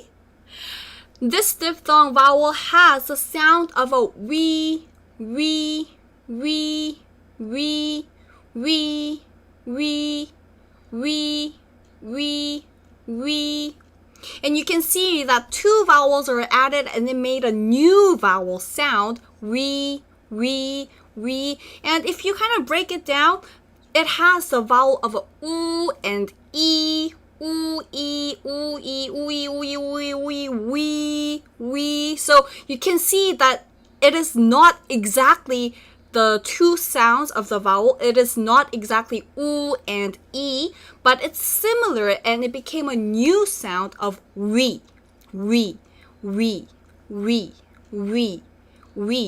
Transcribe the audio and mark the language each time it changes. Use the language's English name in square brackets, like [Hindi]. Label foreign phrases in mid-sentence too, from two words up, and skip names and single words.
[English] This diphthong vowel has the sound of a wee, wee, wee, wee, wee, wee, wee, wee, wee. And you can see that 2 vowels are added and it made a new vowel sound, wee, wee, wee. And if you kind of break it down, it has the vowel of a oo and e, ooh, e, ooh, e, ooh, e, ooh, e, ooh, e, ooh, e, wee, wee. So you can see that it is not exactly the 2 sounds of the vowel. It is not exactly oo and e, but it's similar, and it became a new sound of wee, wee, wee, wee, wee, wee.